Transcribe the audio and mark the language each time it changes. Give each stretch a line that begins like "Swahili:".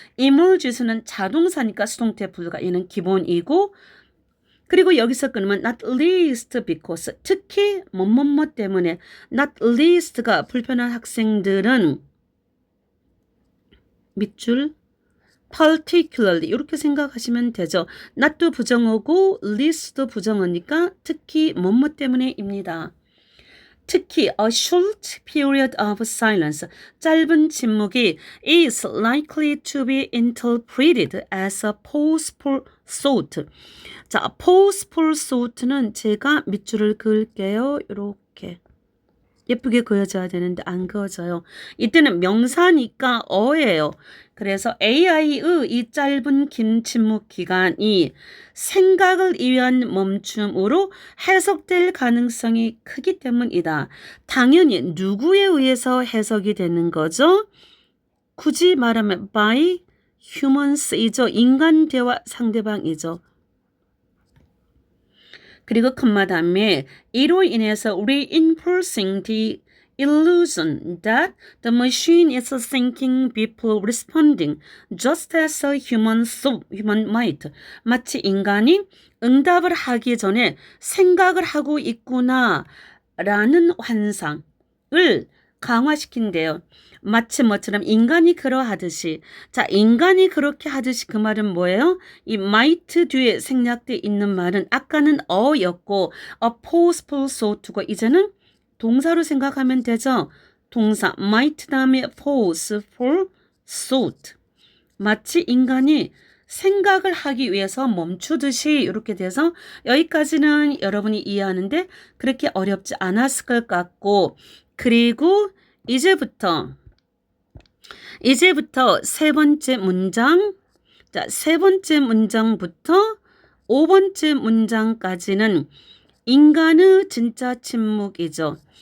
Korean: emerges는 자동사니까 수동태 불가 얘는 기본이고 그리고 여기서 끊으면
English: not least because
Korean: 특히 뭐뭐뭐 때문에 not least가 불편한 학생들은 밑줄
English: particularly
Korean: 이렇게 생각하시면 되죠. not도 부정어고 least도 부정어니까 특히 뭐뭐 때문에입니다. 특히
English: a short period of silence,
Korean: 짧은 침묵이
English: is likely to be interpreted as a pause for thought.
Korean: 자,
English: pause for thought
Korean: 는 제가 밑줄을 그을게요. 이렇게. 예쁘게 그어져야 되는데 안 그어져요. 이때는 명사니까 어예요. 그래서 AI의 이 짧은 긴 침묵 기간이 생각을 위한 멈춤으로 해석될 가능성이 크기 때문이다. 당연히 누구에 의해서 해석이 되는 거죠? 굳이 말하면
English: by humans
Korean: 이죠. 인간 대화 상대방이죠. 그리고 컴마 다음에 이로 인해서
English: reinforcing the illusion that the machine is thinking before responding just as a human might.
Korean: 마치 인간이 응답을 하기 전에 생각을 하고 있구나 라는 환상을 강화시킨대요. 마치 뭐처럼 인간이 그러하듯이. 자, 인간이 그렇게 하듯이 그 말은 뭐예요? 이 might 뒤에 생략되어 있는 말은 아까는 어였고
English: forceful thought
Korean: 고 이제는 동사로 생각하면 되죠. 동사 might 다음에
English: forceful thought.
Korean: 마치 인간이 생각을 하기 위해서 멈추듯이 이렇게 돼서 여기까지는 여러분이 이해하는데 그렇게 어렵지 않았을 것 같고 그리고 이제부터 세 번째 문장, 자, 세 번째 문장부터 5번째 문장까지는 인간의 진짜 침묵이죠.